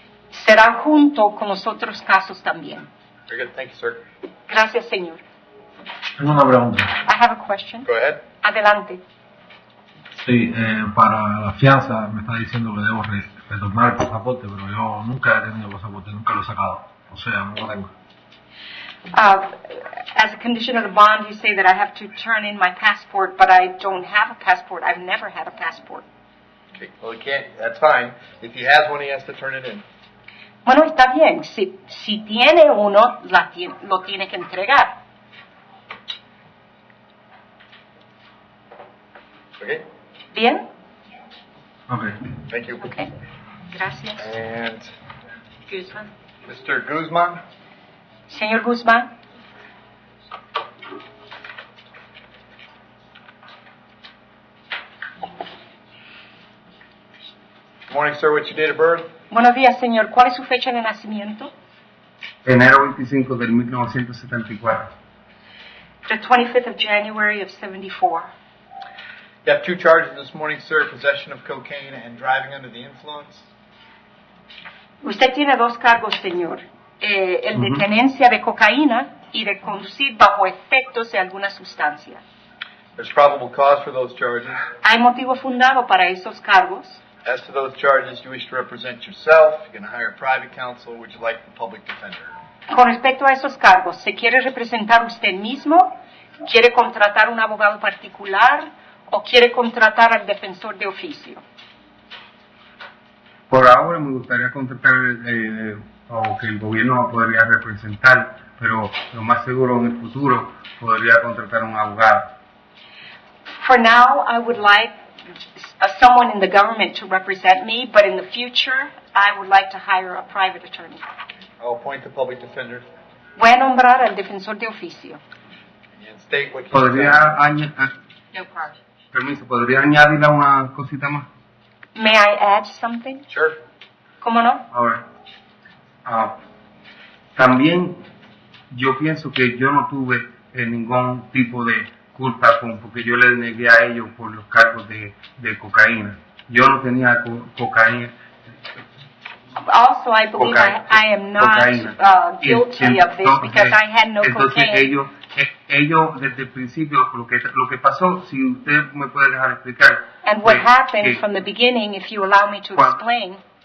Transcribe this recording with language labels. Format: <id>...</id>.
<es>Serán junto con los otros casos también.</es> <en>Very good. Thank you, sir.</en> <es>Gracias, señor. Tengo una pregunta.</es> <en>I have a question. Go ahead.</en> <es>Adelante. Sí, para la fianza me está diciendo que debo retornar el pasaporte, pero yo nunca he tenido pasaporte, nunca lo he sacado. O sea, no lo tengo.</es> <en>As a condition of the bond, you say that I have to turn in my passport, but I don't have a passport. I've never had a passport. Okay. Well, he can't. That's fine. If he has one, he has to turn it in.</en> <es>Bueno, está bien. Si tiene uno, lo tiene que entregar.</es> <en>Okay.</en> <es>¿Bien?</es> <en>Ok. Thank you. Okay. Gracias. And Guzmán. Mr. Guzman.</en> <es>Señor Guzmán.</es> <en>Good morning, sir. What's your date of birth?</en> <es>Buenos días, señor. ¿Cuál es su fecha de nacimiento? Enero 25 del 1974.</es> <en>The 25th of January of 74. You have 2 charges this morning, sir: possession of cocaine and driving under the influence.</en> <es>Usted tiene 2 cargos, señor. El de tenencia de cocaína y de conducir bajo efectos de alguna sustancia.</es> <en>There's probable cause for those charges.</en> <es>¿Hay motivo fundado para esos cargos?</es> <en>As to those charges, you wish to represent yourself. You're going to hire a private counsel. Would you like the public defender?</en> <es>Con respecto a esos cargos, ¿se quiere representar usted mismo? ¿Quiere contratar un abogado particular? ¿O quiere contratar al defensor de oficio? Por ahora me gustaría contratar o que el gobierno podría representar, pero lo más seguro en el futuro podría contratar un abogado.</es> <en>For now, I would like someone in the government to represent me, but in the future, I would like to hire a private attorney. I'll appoint the public defender.</en> <es>Voy a nombrar al defensor de oficio.</es> <en>And state what you</en> <es>¿Podría</es> <en>No problem.</en> <es>permiso, podría añadirle una cosita más?</es> <en>May I add something? Sure.</en> <es>¿Cómo no? Ahora, También yo pienso que yo no tuve ningún tipo de culpa porque yo les negué a ellos por los cargos de cocaína. Yo no tenía cocaína.</es> <en>Also, I believe I am not guilty of this because I had no cocaine.</en> <es>Ellos desde el principio, lo que pasó, si usted me puede dejar explicar.</es> <en>And what happened from the beginning, if you allow me to explain.</en>